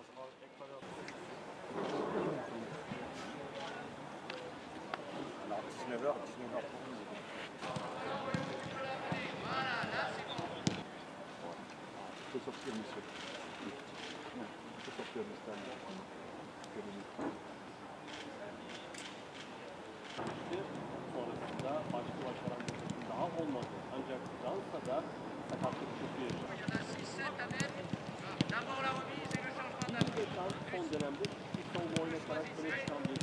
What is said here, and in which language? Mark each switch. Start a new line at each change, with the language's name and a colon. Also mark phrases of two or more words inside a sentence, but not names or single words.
French: Alors 19h, 19h30. Il faut sortir, monsieur. Non, il faut sortir du stade.
Turkish: Sonrasında başka başaranların daha olmadı. Ancak Fransa'da sakatlık çok yaşandı. Son dönemde bir savunma oynatarak öne çıkan